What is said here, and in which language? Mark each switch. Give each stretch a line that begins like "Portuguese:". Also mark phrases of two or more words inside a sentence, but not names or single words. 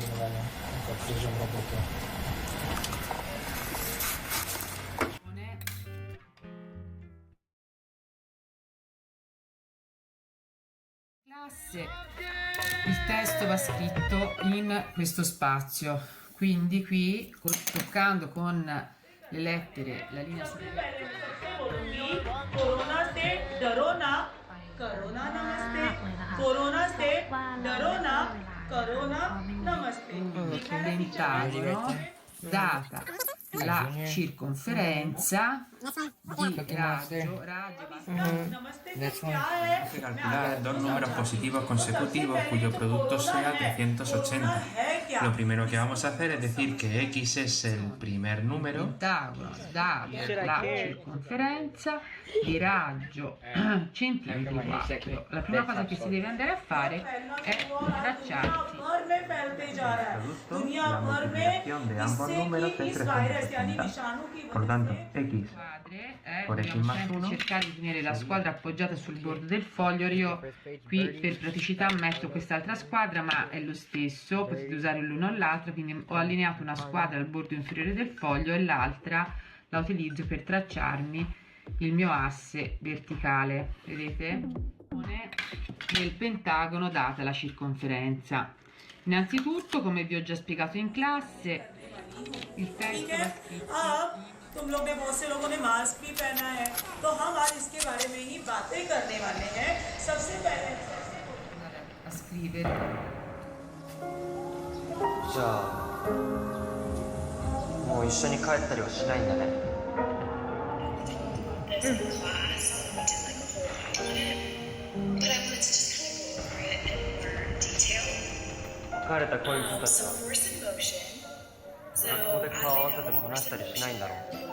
Italian: Classe, il testo va scritto in questo spazio, quindi qui toccando con le lettere la linea superiore.
Hindi: कोरोना से डरो ना, कोरोना नमस्ते, कोरोना से डरो ना, कोरोना नमस्ते.
Italian: Pentagono, data la circonferenza di raggio,
Spanish: Calcular dos números positivos consecutivos cuyo producto sea 380. Lo primero que vamos a hacer es decir que x es el primer número.
Italian: Pentagono, data la circonferenza di raggio centimetri quadro. La prima cosa che si deve andare a fare è tracciarsi
Spanish: La multiplicación de ambos números es 360. Por tanto, x por x más 1.
Italian: Cercare di tenere la squadra appoggiata sul bordo del foglio. Io qui per praticità metto quest'altra squadra, ma è lo stesso, potete usare l'uno o l'altro, quindi ho allineato una squadra al bordo inferiore del foglio e l'altra la utilizzo per tracciarmi il mio asse verticale, vedete? Nel pentagono data la circonferenza. Innanzitutto, come vi ho già spiegato in classe, il testo va scritto.
Hindi: तुम लोग ने बहुत से लोगों ने मास्क भी पहना है, तो हम आज इसके बारे में ही बातें करने वाले हैं. सबसे पहले
Italian: a scrivere.
Japanese: じゃあもう一緒に帰ったりはしないんだね。疲れた恋人たちは学校で顔合わせても話したりしないんだろう。